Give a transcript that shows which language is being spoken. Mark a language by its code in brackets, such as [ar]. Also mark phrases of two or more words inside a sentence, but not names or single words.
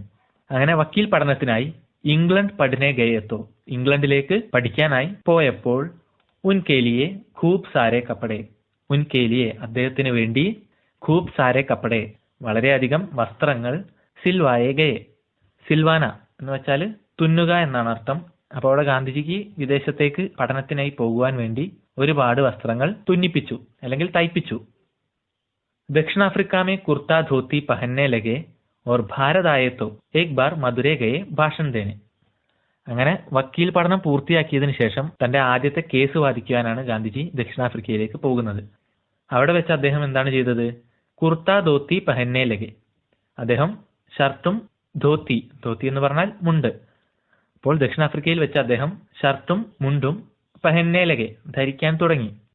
[ml] അങ്ങനെ വക്കീൽ പഠനത്തിനായി ഇംഗ്ലണ്ട് [hi] पढ़ने गए तो, [ml] ഇംഗ്ലണ്ടിലേക്ക് പഠിക്കാനായി പോയപ്പോൾ [hi] उनके लिए खूब सारे कपड़े, उनके लिए [ml] അദ്ദേഹത്തിന് വേണ്ടി [hi] खूब सारे कपड़े [ml] വളരെയധികം വസ്ത്രങ്ങൾ [hi] सिलवाए गए. [ml] സിൽവാന എന്ന് വെച്ചാൽ തുന്നുക എന്നാണ് അർത്ഥം. അപ്പോൾ അവിടെ ഗാന്ധിജിക്ക് വിദേശത്തേക്ക് പഠനത്തിനായി പോകുവാൻ വേണ്ടി ഒരുപാട് വസ്ത്രങ്ങൾ തുന്നിപ്പിച്ചു അല്ലെങ്കിൽ തയ്പ്പിച്ചു. [hi] ദക്ഷിണാഫ്രിക്ക में कुर्ता धोती पहनने लगे और भारत आए तो एक बार मदुरै गए भाषण देने. [ml] അങ്ങനെ വക്കീൽ പഠനം പൂർത്തിയാക്കിയതിനു ശേഷം തന്റെ ആദ്യത്തെ കേസ് വാദിക്കുവാനാണ് ഗാന്ധിജി ദക്ഷിണാഫ്രിക്കയിലേക്ക് പോകുന്നത്. അവിടെ വെച്ച് അദ്ദേഹം എന്താണ് ചെയ്തത്? [hi] कुर्ता धोती पहनने लगे, [ml] അദ്ദേഹം ഷർട്ടും ധോത്തി, ധോത്തി എന്ന് പറഞ്ഞാൽ മുണ്ട്. അപ്പോൾ ദക്ഷിണാഫ്രിക്കയിൽ വെച്ച് അദ്ദേഹം ഷർട്ടും മുണ്ടും [hi] पहनने लगे [ml] ധരിക്കാൻ തുടങ്ങി.